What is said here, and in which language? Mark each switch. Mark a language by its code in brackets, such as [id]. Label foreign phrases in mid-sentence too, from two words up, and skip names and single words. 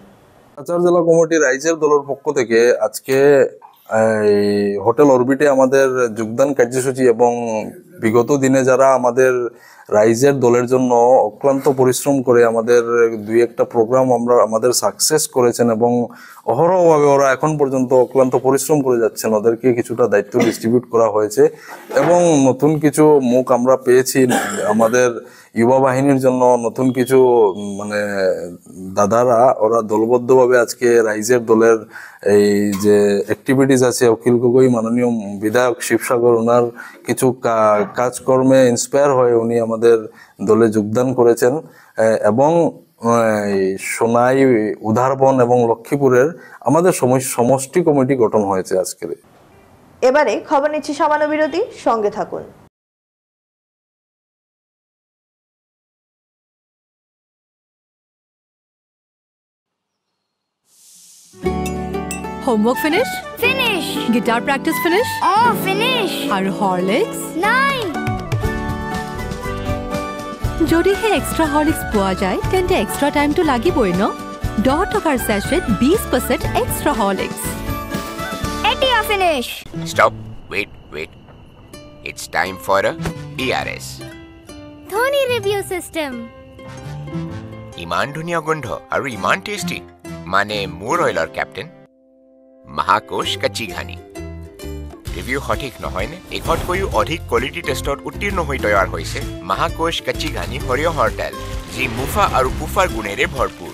[bn] কাছাড় জেলা কমিটি রাইজের দলের পক্ষ থেকে আজকে হোটেল অরবিটে আমাদের যোগদান কার্যসূচি এবং বিগত দিনে যারা আমাদের রাইজের দলের জন্য অক্লান্ত পরিশ্রম করে আমাদের 2-1টা প্রোগ্রাম আমাদের সাকসেস করেছেন এবং অহরহভাবে ওরা এখন পর্যন্ত অক্লান্ত পরিশ্রম করে যাচ্ছেন, ওদেরকে কিছুটা দায়িত্ব ডিস্ট্রিবিউট করা হয়েছে এবং নতুন কিছু মুখ আমরা পেয়েছি। আমাদের যুবা বাহিনীর জন্য নতুন কিছু দাদারা ওরা দলবদ্ধভাবে আজকে রাইজের দলের এই যে অ্যাক্টিভিটিস আছে, অখিল গগৈ মাননীয় বিধায়ক শিবসাগর ওনার কিছু কাজকর্মে ইন্সপায়ার হয়ে উনি আমাদের দলে যোগদান করেছেন এবং সোনাই, উধারবন এবং লক্ষ্মীপুরের আমাদের সমষ্টি কমিটি গঠন হয়েছে আজকের। এবারে খবর নিচ্ছি সামান্য বিরতি, সঙ্গে থাকুন। [en] Homework finish? Finish. Guitar practice finish? Oh, finish. Are Horlicks? Nine. [as] যদি হে এক্সট্রা হরলিক্স পোৱা যায় তেন্তে এক্সট্রা টাইমটো লাগিবই ন। 10 টকাৰ সেশন 20% এক্সট্রা হরলিক্স। এতিয়া [en] finish. Stop. Wait. It's time for a ERS. Dhoni review system. [as] ইমান ধুনীয়া গোন্ধ আৰু ইমান টেষ্টি, মানে মোৰ অইলৰ কেপ্টেইন মহাকোশ কাচ্চি ঘানি। ৰিভিউ সঠিক নহয়নে? এশতকৈও অধিক কোৱালিটি টেষ্টত উত্তীৰ্ণ হৈ তৈয়াৰ হৈছে মহাকোশ কাচ্চি ঘানি সৰিয়হৰ তেল, যি মুফা আৰু পুফাৰ গুণেৰে ভৰপূৰ।